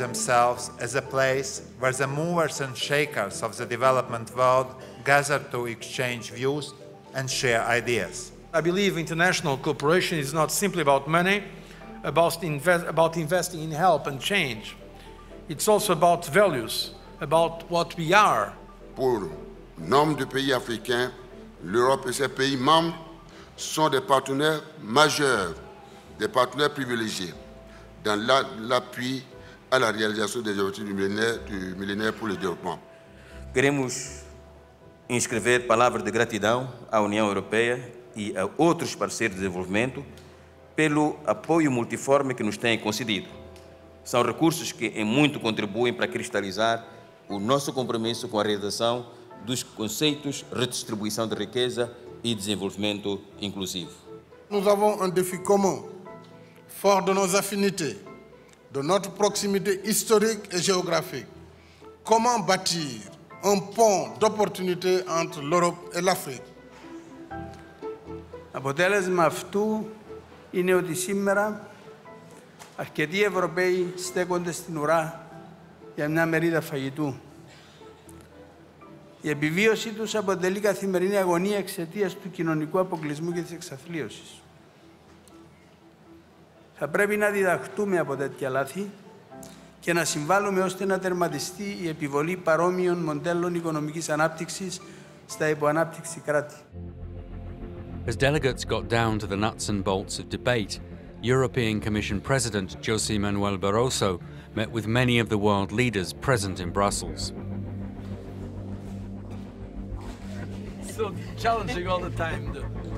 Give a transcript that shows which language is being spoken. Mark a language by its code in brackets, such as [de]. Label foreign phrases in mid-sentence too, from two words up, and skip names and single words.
[en] themselves as a place where the movers and shakers of the development world gather to exchange views and share ideas. I believe international cooperation is not simply about money, about investing in help and change. It's also about values, about what we are. [fr] Pour nombre de pays africains, l'Europe et ses pays membres sont des partenaires majeurs, des partenaires privilégiés dans l'appui à la réalisation des objectifs du millénaire pour le développement. [pt] Queremos inscrever palavras de gratidão à União Europeia e a outros parceiros de desenvolvimento pelo apoio multiforme que nos têm concedido. São recursos que em muito contribuem para cristalizar o nosso compromisso com a realização dos conceitos de redistribuição de riqueza e desenvolvimento inclusivo. [fr] Nous avons un défi commun, fort de nos affinités, de notre proximité historique et géographique. Comment bâtir un pont d'opportunités entre l'Europe et l'Afrique? [el] Αποτέλεσμα αυτού είναι ότι σήμερα αρκετοί Ευρωπαίοι στέκονται στην ουρά για μια μερίδα φαγητού. Η επιβίωση τους αποτελεί καθημερινή αγωνία εξαιτίας του κοινωνικού αποκλεισμού και της εξαθλίωσης. Θα πρέπει να διδαχτούμε από τέτοια λάθη και να συμβάλλουμε ώστε να τερματιστεί η επιβολή παρόμοιων μοντέλων οικονομικής ανάπτυξης στα υποανάπτυξη κράτη. [en] As delegates got down to the nuts and bolts of debate, European Commission President José Manuel Barroso met with many of the world leaders present in Brussels. So challenging all the time, though.